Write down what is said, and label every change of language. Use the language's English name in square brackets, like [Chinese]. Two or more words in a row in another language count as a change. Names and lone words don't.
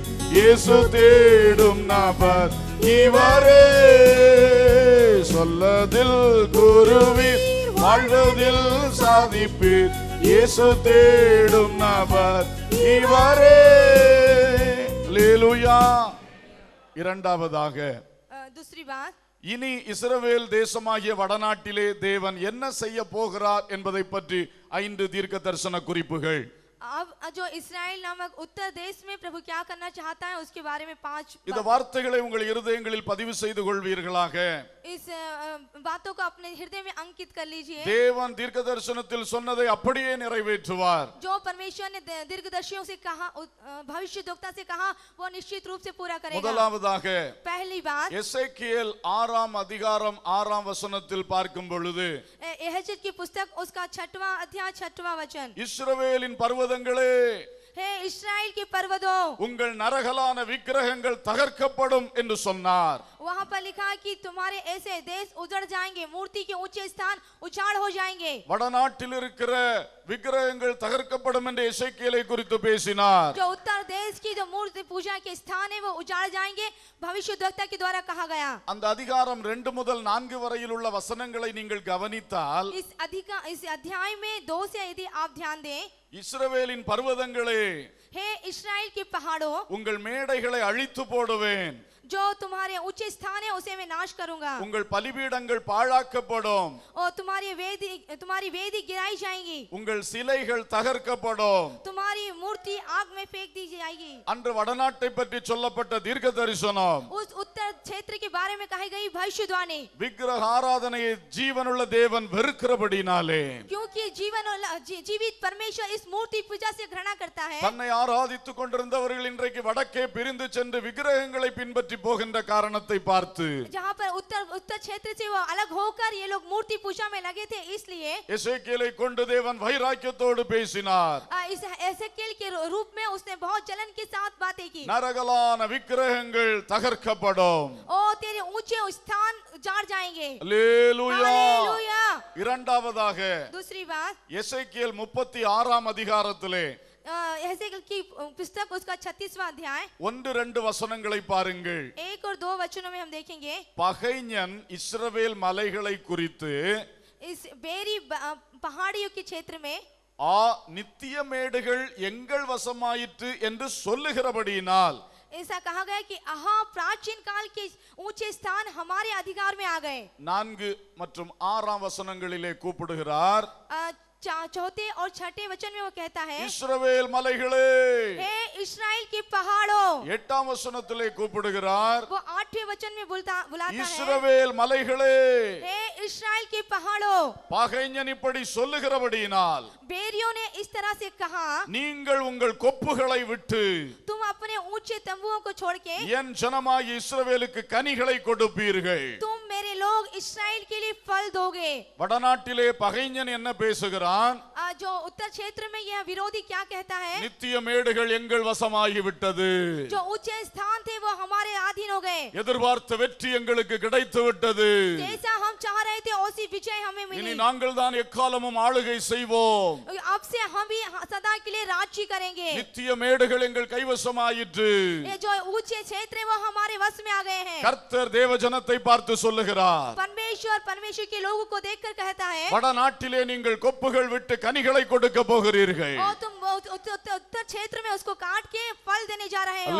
[Tamil] இயேசு தேடும் நபர் இவரே. சொல்லதில் கூறுவீர், வாழ்வதில் சாதிப்பீர். இயேசு தேடும் நபர் இவரே. அல்லேலூயா. இரண்டாவதாக [Hindi] दूसरी बात, [Tamil] இனி இஸ்ரவேல் தேசமாகிய வடநாட்டிலே தேவன் என்ன செய்ய போகிறார் என்பதை பற்றி 5 தீர்க்க தரிசன குறிப்புகள். [Hindi] अब जो इस्राएल नामक उत्तर देश में प्रभु क्या करना चाहता है उसके बारे में 5 [Tamil] இந்த வார்த்தைகளை உங்கள் இருதயங்களில் பதிவு செய்து கொள்வீர்களாக. [Hindi] इस बातों को अपने हृदय में अंकित कर लीजिए. [Tamil] தேவன் தீர்க்க தரிசனத்தில் சொன்னதை அப்படியே நிறைவேற்றுவார். [Hindi] जो परमेश्वर ने दीर्घदर्शियों से कहा, भविष्यद्वक्ता से कहा, वो निश्चित रूप से पूरा करेगा. [Tamil] முதலாவதாக [Hindi] पहली बात, [Tamil] எசேக்கியேல் 6ஆம் அதிகாரம் 6ஆம் வசனத்தில் பார்க்கும் பொழுது [Hindi] एहेजेल की पुस्तक उसका 6वां अध्याय 6वां वचन, [Tamil] இஸ்ரவேலின் பர்வதங்களே, [Hindi] हे इस्राएल के पर्वतों, [Tamil] உங்கள் நரகலான விக்கிரகங்கள் தகர்க்கப்படும் என்று சொன்னார். [Hindi] वहां पर लिखा कि तुम्हारे ऐसे देश उजड़ जाएंगे, मूर्ति के ऊंचे स्थान उजाड़ हो जाएंगे. [Tamil] வடநாட்டில் இருக்கிற விக்கிரகங்கள் தகர்க்கப்படும் என்று எசேக்கியேலை குறித்து பேசினார். [Hindi] जो उत्तर देश की जो मूर्ति पूजा के स्थान है वो उजाड़ जाएंगे, भविष्यद्वक्ता के द्वारा कहा गया. [Tamil] அந்த அதிகாரம் 2 முதல் 4 வரையில் உள்ள வசனங்களை நீங்கள் கவனித்தால் [Hindi] इस अध्याय में 2 से यदि आप ध्यान दें, [Tamil] இஸ்ரவேலின் பர்வதங்களே, [Hindi] हे इस्राएल के पहाड़ों, [Tamil] உங்கள் மேடைகளை அழித்து போடுவேன். [Hindi] जो तुम्हारे ऊंचे स्थान है उसे मैं नाश करूंगा. [Tamil] உங்கள் பலிபீடங்கள் பாழாக்கப்படும். [Hindi] और तुम्हारी वेदी गिराई जाएगी. [Tamil] உங்கள் சிலைகள் தகர்க்கப்படும். [Hindi] तुम्हारी मूर्ति आग में फेंक दी जाएगी. [Tamil] அன்று வடநாட்டை பற்றி சொல்லப்பட்ட தீர்க்க தரிசனம் [Hindi] उस उत्तर क्षेत्र के बारे में कही गई भविष्यवाणी, [Tamil] விக்கிரக ஆராதனையை ஜீவனுள்ள தேவன் வெறுக்கிறபடினாலே, [Hindi] क्योंकि जीवित परमेश्वर इस मूर्ति पूजा से घृणा करता है. [Tamil] தன்னை ஆராதித்துக் கொண்டிருந்தவர்கள் இன்றைக்கு வடக்கே பிரிந்து சென்று விக்கிரகங்களை பின்பற்றி போகின்ற காரணத்தை பார்த்து [Hindi] जहाँ पर उत्तर उत्तर क्षेत्र से वो अलग होकर ये लोग मूर्ति पूजा में लगे थे, इसलिए [Tamil] எசேக்கியேலை கொண்டு தேவன் வைராக்கியத்தோடு பேசினார். [Hindi] इस एसेकिएल के रूप में उसने बहुत जलन के साथ बातें की। [Tamil] நரகலான விக்கிரகங்கள் தகர்க்கப்படும். [Hindi] ओ तेरे ऊंचे स्थान जाड़ जाएंगे। [Tamil] அல்லேலூயா. [Hindi] हालेलुया। [Tamil] இரண்டாவதாக [Hindi] दूसरी बात, [Tamil] எசேக்கியேல் 36 அதிகாரத்திலே [Hindi] एसेकिएल की पुस्तक उसका 36वां अध्याय [Tamil] 1-2 வசனங்களை பாருங்கள். [Hindi] 1 और 2 वचनों में हम देखेंगे। [Tamil] பகைஞன் இஸ்ரவேல் மலைகளை குறித்து [Hindi] इस बेरी पहाड़ियों के क्षेत्र में [Tamil] நித்திய மேடுகள் எங்கள் வசமாயிற்று என்று சொல்லுகிறபடியினால் [Hindi] ऐसा कहा गया कि हाँ प्राचीन काल के ऊंचे स्थान हमारे अधिकार में आ गए। [Tamil] 4 மற்றும் 6 வசனங்களிலே கூப்பிடுகிறார். [Hindi] चौथे और छठे वचन में वो कहता है, [Tamil] இஸ்ரவேல் மலைகளே, [Hindi] हे इस्राएल के पहाड़ों। [Tamil] 8 வசனத்திலே கூப்பிடுகிறார். [Hindi] वो 8वें वचन में बुलाता है, [Tamil] இஸ்ரவேல் மலைகளே, [Hindi] हे इस्राएल के पहाड़ों। [Tamil] பகைஞன் இப்படி சொல்லுகிறபடியினால் [Hindi] बेरियों ने इस तरह से कहा, [Tamil] நீங்கள் உங்கள் கொப்புகளை விட்டு [Hindi] तुम अपने ऊंचे तंबुओं को छोड़ के [Tamil] என் ஜனமாகிய இஸ்ரவேலுக்கு கனிகளை கொடுப்பீர்கள். [Hindi] तुम मेरे लोग इस्राएल के लिए फल दोगे। [Tamil] வடநாட்டிலே பகைஞன் என்ன பேசுகிறான்? [Hindi] जो उत्तर क्षेत्र में यह विरोधी क्या कहता है, [Tamil] நித்திய மேடுகள் எங்கள் வசமாகி விட்டது. [Hindi] जो ऊंचे स्थान थे वो हमारे अधीन हो गए। [Tamil] எதிர்பார்த்த வெற்றி எங்களுக்கு கிடைத்து விட்டது. [Hindi] जैसा हम चाह रहे थे उसी विजय हमें [Tamil] இனி [Hindi] मिली। [Tamil] நாங்கள் தான் எக்காலமும் ஆளுகை செய்வோம். [Hindi] अब से हम भी सदा के लिए राज्य करेंगे। [Tamil] நித்திய மேடுகள் எங்கள் கைவசமாயிற்று. [Hindi] ये जो ऊंचे क्षेत्र है वो हमारे वश में आ गए हैं। [Tamil] கர்த்தர் தேவஜனத்தை பார்த்து சொல்லுகிறார், [Hindi] परमेश्वर के लोगों को देखकर कहता है, [Tamil] வடநாட்டிலே நீங்கள் கொப்புகள் விட்டு கனிகளை கொடுக்க போகிறீர்கள். [Hindi] और तुम उत्तर क्षेत्र में उसको काट के फल देने जा रहे हो।